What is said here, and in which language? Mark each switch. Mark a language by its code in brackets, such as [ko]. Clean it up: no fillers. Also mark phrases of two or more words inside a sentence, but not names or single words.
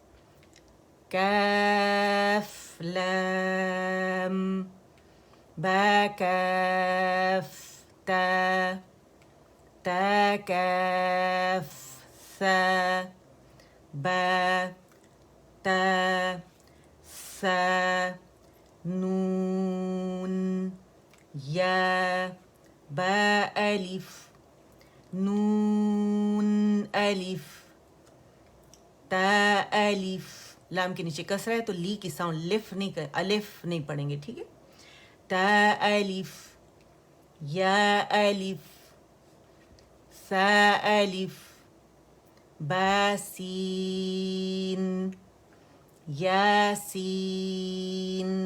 [ur] کاف، لام، با، کاف، تا، تا، کاف، ثا، با، تا، سا، نون، یا، با، الف، نون، الف، تا، الف. لام کے نیچے کسرہ ہے تو لی کی ساؤنڈ لف نہیں الف نہیں پڑھیں گے، ٹھیک ہے. تا، الف، یا، الف، سا، الف، با، سین، یا، سین،